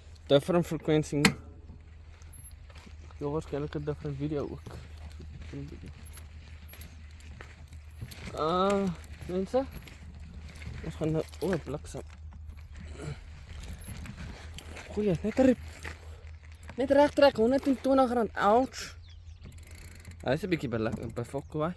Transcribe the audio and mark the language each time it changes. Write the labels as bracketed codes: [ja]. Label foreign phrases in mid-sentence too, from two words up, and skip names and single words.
[en] different frequency. [af] Heel waarschijnlijk een [en] different video [af] ook. Mense, ons gaan nou bliksem. Goeie, net reg trek, R120. Ouch. Hy is 'n bietjie befok hoor.